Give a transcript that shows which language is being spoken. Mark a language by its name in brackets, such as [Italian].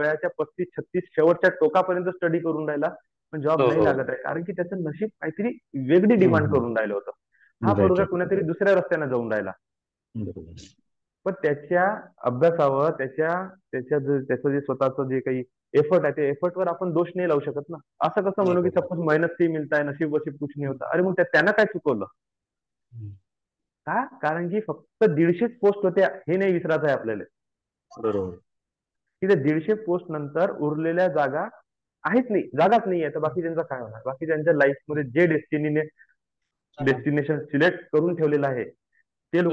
[Marathi] वयाच्या 35 36 शेवटच्या टोकापर्यंत स्टडी करून राहिला, पण जॉब हो नाही हो. लागत आहे, कारण की त्याचं नशीब काहीतरी वेगळी डिमांड हम्म, करून राहिलं होतं. हा [English] right [Marathi] पोरगा [English] Right. [Marathi] कुणातरी दुसऱ्या रस्त्याने जाऊन राहिला. बरोबर. पण त्याच्या अभ्यासावर, त्याचं जे स्वतःचं जे काही एफर्ट आहे, त्या एफर्टवर आपण दोष नाही लावू शकत ना. असं कसं हो म्हणू की हो हो. [Hindi] सपोज मेहनत से ही मिळता है, नशीब वशीब कुछ नहीं होता. [Marathi] अरे मग त्यानं काय चुकवलं? हम्म, का? कारण की फक्त 150 पोस्ट होत्या, हे नाही विसरायचं आहे आपल्याला. बरोबर. की त्या 150 पोस्ट नंतर उरलेल्या जागा आहेच नाही, जागाच नाही आहे, तर बाकी त्यांचं काय होणार? बाकी त्यांच्या लाईफमध्ये जे डेस्टिनेशन सिलेक्ट करून ठेवलेलं आहे, ते लोक